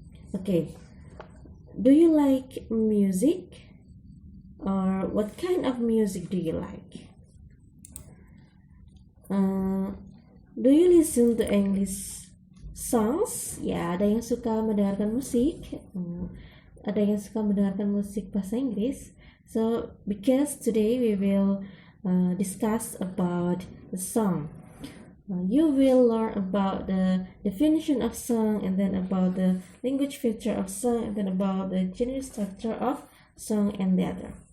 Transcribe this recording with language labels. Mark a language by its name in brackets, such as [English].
[English] Okay, do you like music, or what kind of music do you like? Do you listen to English songs? [Indonesian] Ya, ada yang suka mendengarkan musik. Ada yang suka mendengarkan musik bahasa Inggris. [English] So, because today we will discuss about the song. You will learn about the definition of song, and then about the language feature of song, and then about the general structure of song and the other.